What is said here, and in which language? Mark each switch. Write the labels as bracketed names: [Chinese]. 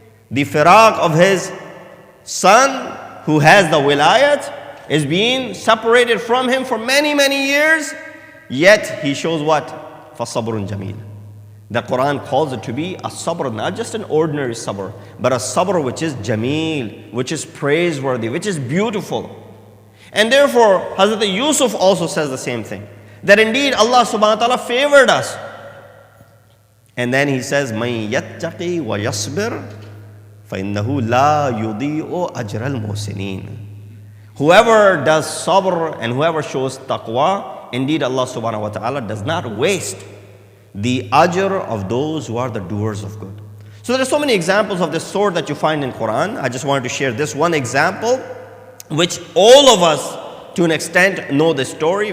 [English] The firaq of his son who has the wilayat is being separated from him for many, many years, yet he shows what? [Arabic] فَصَبْرٌ jameel. [English] The Quran calls it to be a sabr, not just an ordinary sabr, but a sabr which is jameel, which is praiseworthy, which is beautiful. And therefore, Hazrat Yusuf also says the same thing, that indeed Allah subhanahu wa ta'ala favored us. And then he says, [Arabic] مَن يَتَّقِي وَيَصْبِرْ فَإِنَّهُ لَا يُضِيءُ أَجْرَ الْمُحْسِنِينَ. [English] Whoever does sabr and whoever shows taqwa, indeed Allah subhanahu wa ta'ala does not waste the ajr of those who are the doers of good. So there are so many examples of this sort that you find in Quran. I just wanted to share this one example, which all of us to an extent know the story.